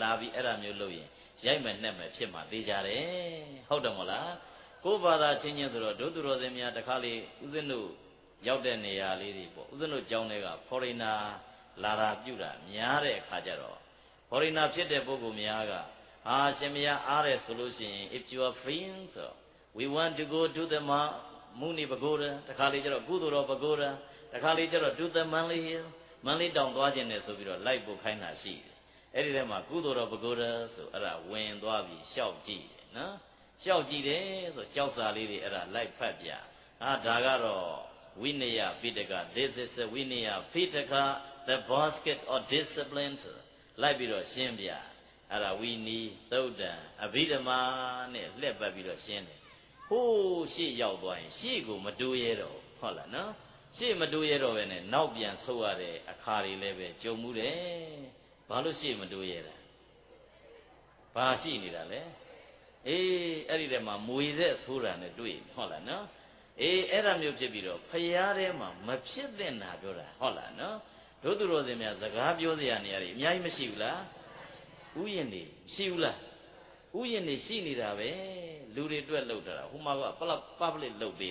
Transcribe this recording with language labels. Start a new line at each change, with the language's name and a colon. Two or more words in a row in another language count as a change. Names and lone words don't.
Burmese: လာပြီးအဲ့ဒါမျိုးလုပ်ရင်ရိုက်မယ်နှက်မယ်ဖြစ်မှသိကြတယ်ဟုတ်တယ်မဟုတ်လားကိုယ်ဘာသာချင်းချင်းဆိုတော့ဒုသူတော်စင်များတခါလေဦးဇင်းတို့ရောက်တဲ့နေရာလေးတွေပေါ့ဦးဇင်းတို့ကျောင်းတွေက foreigner လာတာပြုတာများတဲ့အခါကျတော့ foreigner ဖြစ်တဲ့ပုဂ္ဂိုလ်များကရှင်မယားအားတယ်ဆိုလို့ရှိရင်
English: if you are free so we want to go to the Muni Pagoda
Burmese: တခါလေကျတော့ကုသိုလ်တော် Pagoda တခါလေကျတော့
English: to the Manly Hill
Burmese: Manly တောင်သွားခြင်းနဲ့ဆိုပြီးတော့လိုက်ဖို့ခိုင်းတာရှိတယ်အဲ့ဒီထဲမှာကုသိုလ်တော် Pagoda ဆိုအဲ့ဒါဝင်သွားပြီးရှောက်ကြည့်တယ် နော်ရှောက်ကြည့်တယ်ဆိုကြောက်စာလေးတွေအဲ့ဒါလိုက်ဖတ်ပြဒါကတော့ဝိနည်းပိဋက
English: this is a
Burmese: ဝိနည်းပိဋက
English: the basket of discipline
Burmese: လိုက်ပြီးတော့ရှင်းပြအဲ့ဒါဝိ နည်းသုတ်တံအဘိဓမ္မာနဲ့လှည့်ပတ်ပြီးတော့ရှင်းတယ်ဟိုးရှေ့ရောက်သွားရင်ရှေ့ကိုမတိုးရဲတော့ဟုတ်လားနော်ရှေ့မတိုး ရဲတော့ပဲနဲ့နောက်ပြန်ဆုတ်ရတဲ့အခါတွေလည်းပဲကြုံမှုတယ်ဘာလို့ရှေ့မတိုးရဲတာဘာရှိနေတာလဲအဲ့ဒီထဲမှာမွေတဲ့သိုးတာနဲ့တွေ့ဟုတ်လားနော်အဲ့ဒါမျိုးဖြစ်ပြီးတော့ဖျားထဲမှာမဖြစ်တဲ့နာပြောတာဟုတ်လားနော်တို့သူတော်စင်များစကားပြောစရာနေရာတွေအများကြီးမရှိဘူးလားဥယျာဉ်တွေရှိဘူးလားဥယျာဉ်တွေရှိနေတာပဲလူတွေအတွက်လှုပ်ထားတာဟိုမှာက public လှုပ်ပေး